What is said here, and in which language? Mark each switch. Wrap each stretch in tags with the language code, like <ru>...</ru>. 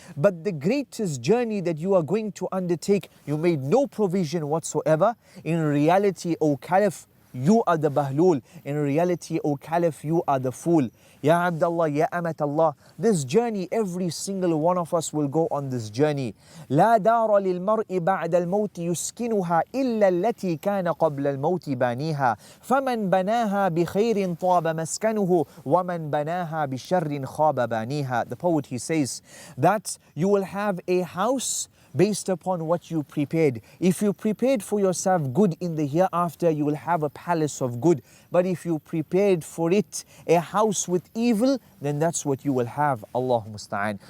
<en>But the greatest journey that you are going to undertake, you made no provision whatsoever. In reality, O Caliph, you are the Bahlool. In reality, O Caliph, you are the fool. Ya Abdullah, Ya Amat Allah, this journey, every single one of us will go on this journey.</en> <ar>لا دار للمرء بعد الموت يسكنها إلا التي كان قبل الموت بانيها فمن بناها بخير طاب مسكنه ومن بناها بشر خاب بانيها.</ar> <en>The poet, he says that you will have a house based upon what you prepared. If you prepared for yourself good in the hereafter, you will have a palace of good. But if you prepared for it a house with evil, then that's what you will have. Allahu musta'an.</en>